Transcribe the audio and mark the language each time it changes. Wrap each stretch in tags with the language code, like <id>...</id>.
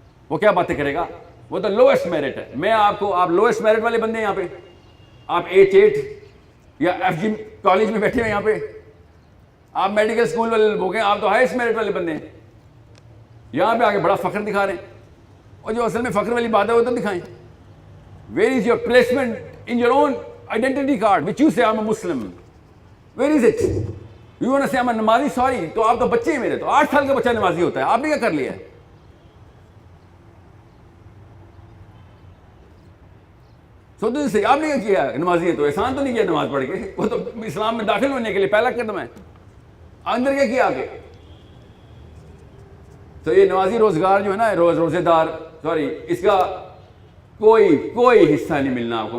<ur>وہ کیا باتیں کرے گا؟ وہ تو لوئسٹ میرٹ ہے. میں آپ لوئسٹ میرٹ والے بندے ہیں یہاں پہ. آپ H8 یا FG کالج میں بیٹھے ہیں یہاں پہ. آپ میڈیکل اسکول والے لوگ ہیں، آپ تو ہائیسٹ میرٹ والے بندے ہیں. یہاں پہ آگے بڑا فخر دکھا رہے ہیں. اور جو اصل میں فخر والی بات ہے وہ تو دکھائیں.</ur> <en>Where is your placement in your own identity card which you say I'm a Muslim? Where is it? You want to say I'm a</en> <ur>نمازی؟ سوری، تو آپ تو بچے ہیں میرے. تو 8 سال کا بچہ نمازی ہوتا ہے. آپ نے کیا کر لیا ہے؟ سوچو سے آپ نے کیا کیا؟ نمازی ہے تو احسان تو نہیں کیا نماز پڑھ کے. وہ تو اسلام میں داخل ہونے کے لیے پہلا قدم ہے. اندر کیا کیا آگے؟ تو یہ نمازی روزگار جو ہے نا، روزے دار، سوری، اس کا کوئی حصہ نہیں ملنا آپ کو.</ur>